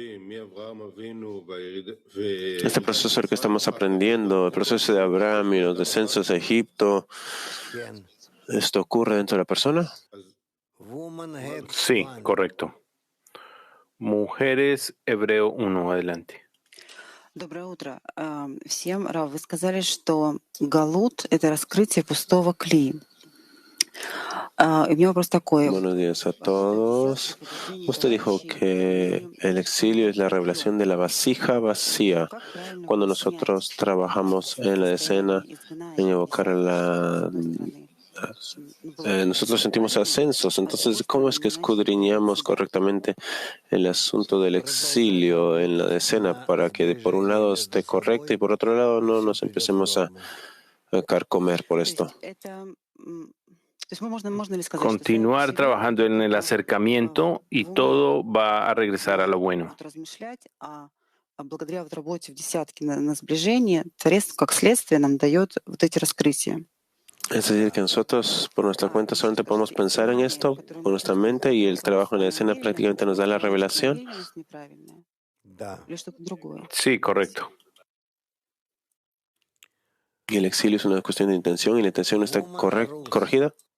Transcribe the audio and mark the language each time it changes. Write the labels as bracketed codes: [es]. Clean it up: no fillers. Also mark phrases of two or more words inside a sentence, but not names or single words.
[es] Este proceso que estamos aprendiendo, el proceso de Abraham y los descensos de Egipto, ¿esto ocurre dentro de la persona? Sí, correcto. Mujeres, Hebreo 1, adelante. [ru] Доброе утро всем. Рав, вы сказали, что галут — это раскрытие пустого кли. [es] Buenos días a todos. Usted dijo que el exilio es la revelación de la vasija vacía. Cuando nosotros trabajamos en la escena, en evocar nosotros sentimos ascensos. Entonces, ¿cómo es que escudriñamos correctamente el asunto del exilio en la escena para que por un lado esté correcto y por otro lado no nos empecemos a carcomer por esto? Continuar trabajando en el acercamiento y todo va a regresar a lo bueno. [ru] Благодаря работе в десятке на сближение, Творец, как следствие, нам дает вот эти раскрытия. [es] Es decir, que nosotros por nuestra cuenta solamente podemos pensar en esto con nuestra mente y el trabajo en la escena prácticamente nos da la revelación. Sí, correcto. Y el exilio es una cuestión de intención y la intención está corregida.